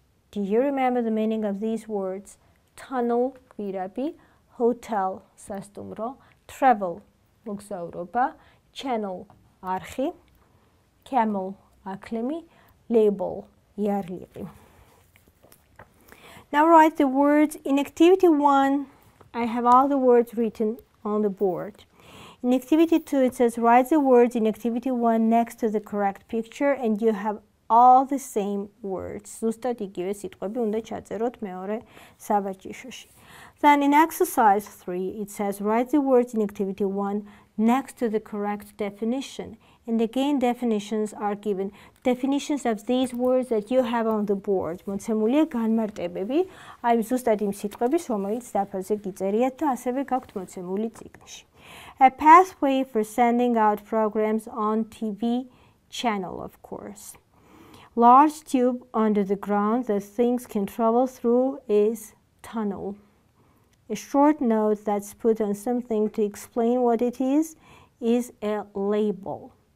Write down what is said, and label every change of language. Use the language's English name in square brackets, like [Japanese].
[English] Do you remember the meaning of these words? Tunnel, გვირაბი, hotel, სასტუმრო, travel, მოგზაურობა, channel, არხი, camel, ახლემი, label, იარლიყი. Now write the words in activity 1. I have all the words written on the board. In activity 2, it says write the words in activity 1 next to the correct picture, and you have all the same words. [Georgian] ზუსტად იგივე სიტყვები უნდა ჩაწეროთ მეორე საბაჭიშოში. [English] Then in exercise 3, it says write the words in activity 1 next to the correct definition. And again, definitions are given. Definitions of these words that you have on the board. [Georgian] მოცემულია განმარტებები, აი ზუსტად იმ სიტყვების, რომელიც დაფაზე გიწერიათ და ასევე გაქვთ მოცემული წიგნში. [English] A pathway for sending out programs on TV channel, of course. Large tube under the ground that things can travel through is tunnel. A short note that's put on something to explain what it is a label.